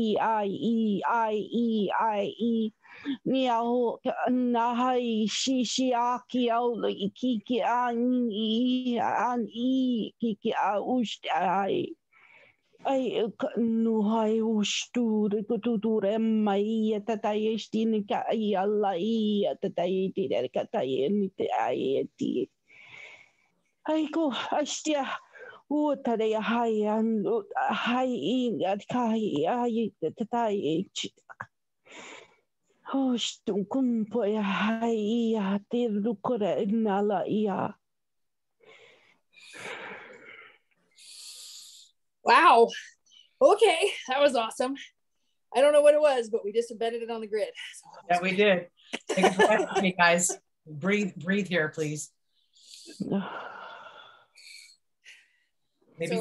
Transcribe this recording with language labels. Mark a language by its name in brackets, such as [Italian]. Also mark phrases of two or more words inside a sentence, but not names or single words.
[English] ai ni au na hai shi aki au le ki an ki a ust ai nu hai ustu tu mai tatai stin ka ai alla tatai ti ka tai ni te ai ti ai ko astia Tadea hai and hai at kai ai tatai hostum kumpo hai te lukore nala ia. Wow. Okay, that was awesome. I don't know what it was, but we just embedded it on the grid. Yeah, we did. Take a breath with me, guys. Breathe here, please. Maybe